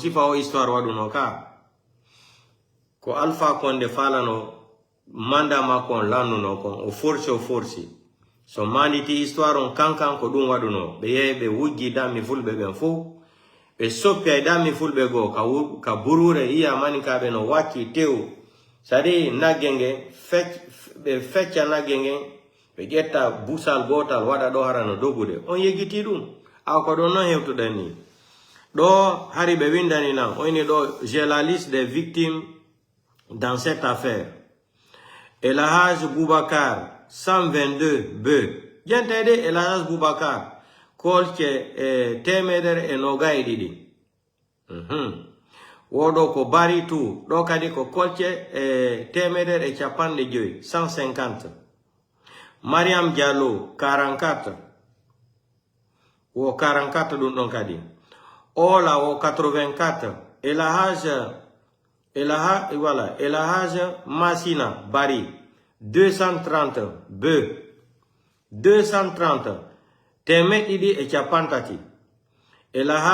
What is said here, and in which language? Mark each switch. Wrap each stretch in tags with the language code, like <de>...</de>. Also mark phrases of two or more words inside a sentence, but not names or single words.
<ff>sifa o histoire waduno ka ko alfa konde falano manda makon lanuno kon o forci so manditi histoire on kankan ko dum waduno be yebe wujji dami fulbe ben fo be soppi dami fulbe go ka burure iya mani ka be no waki tew sadi nagenge fecca nagenge be jetta busal gotal wada do harano dogude on yegiti dum ako do no hewtude ni do hari be windani na oni do</ff> <fr>j'ai la liste des victimes dans cette affaire.</fr> <ff>El Haj Boubacar 122 be jentede El Haj Boubacar kolke temeder e nogay didi wodo ko bari tu do kadi ko kolke temeder e capande joy 150 Mariam Diallo 44 wo 44 dun don kadi Ola wo 84 El Haj Masina Bari 230 be 230 temet idi e capantati El</ff>